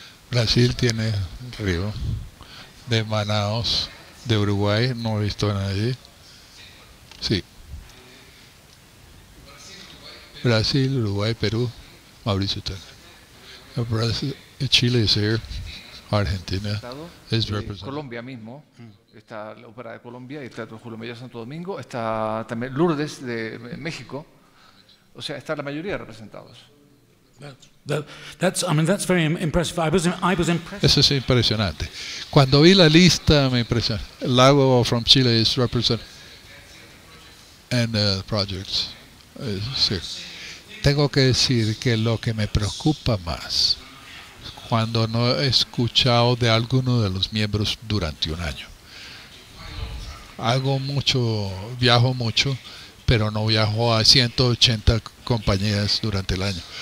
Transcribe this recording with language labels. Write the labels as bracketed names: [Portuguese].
[Spanish] Brasil tiene Río, de Manaos, de Uruguay, no he visto a nadie. Sí. Brasil, Uruguay, Perú, Mauricio también. [English] Brasil, Chile is here, Argentina is represented. [Spanish] Colombia mismo, está la Ópera de Colombia, está Julio Mayor Santo Domingo, está también Lourdes de México, o sea, está la mayoría representados. [English] That's very impressive. I was impressed. [Spanish] Eso es impresionante. Cuando vi la lista me impresionó. [English] Lago from Chile is represented and projects. [Spanish] Sí. Tengo que decir que lo que me preocupa más cuando no he escuchado de alguno de los miembros durante un año. Viajo mucho, pero no viajo a 180 compañías durante el año.